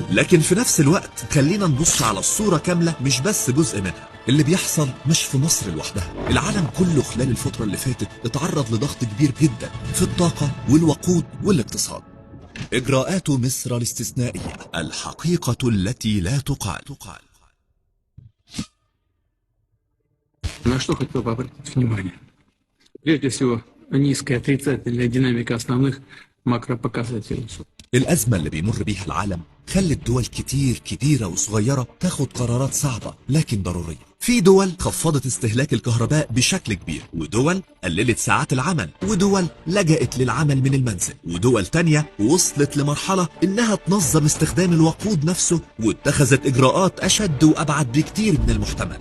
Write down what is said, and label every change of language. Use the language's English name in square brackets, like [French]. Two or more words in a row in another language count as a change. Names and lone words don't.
[Arabic] لكن في نفس الوقت خلينا نبص على الصورة كاملة مش بس جزء منها. اللي بيحصل مش في مصر لوحدها، العالم كله خلال الفترة اللي فاتت اتعرض لضغط كبير جدا في الطاقة والوقود والاقتصاد. إجراءات مصر الاستثنائية، الحقيقة التي لا تقال. [Russian] На что хотел бы обратить внимание? Прежде всего, низкая отрицательная динамика основных макропоказателей. [Arabic] الأزمة اللي بيمر بيها العالم خلت دول كتير كبيرة وصغيرة تاخد قرارات صعبة لكن ضرورية. في دول خفضت استهلاك الكهرباء بشكل كبير، ودول قللت ساعات العمل، ودول لجأت للعمل من المنزل، ودول تانية وصلت لمرحلة انها تنظم استخدام الوقود نفسه واتخذت اجراءات اشد وابعد بكتير من المحتمل.